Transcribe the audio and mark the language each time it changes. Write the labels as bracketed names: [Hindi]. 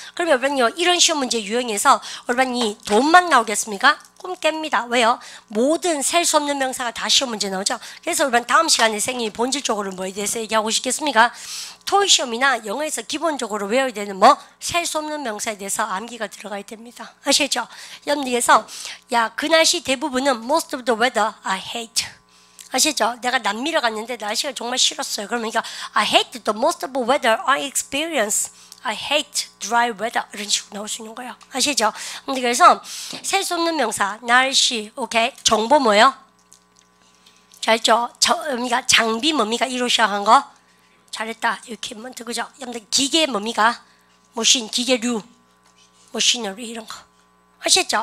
[Korean] 그러면 올반요 이런 시험 문제 유형에서 올반이 돈만 나오겠습니까? 꿈 깹니다. 왜요? 모든 셀 수 없는 명사가 다 시험 문제 나오죠. 그래서 올반 다음 시간에 선생님이 본질적으로 뭐에 대해서 얘기하고 싶겠습니까? 토익 시험이나 영어에서 기본적으로 외워야 되는 뭐 셀 수 없는 명사에 대해서 암기가 들어가야 됩니다. 아시겠죠? 여러분들께서 야 그 날씨 대부분은 [English] most of the weather I hate. [Korean] 아시죠? 내가 남미를 갔는데 날씨가 정말 싫었어요. [English] 그러니까 I hate the most of the weather I experience. I hate dry weather. [Korean] 이런 식으로 나올 수 있는 거예요. 아시죠? 그래서 셀 수 없는 명사, 날씨, 오케이. 정보 뭐예요? 잘했죠? 그러니까 장비 뭡니까? 이로 시작한 거? 잘했다. equipment, 그죠? 여러분들 기계 뭡니까? 머신, 기계류, machinery 이런 거. 아시죠?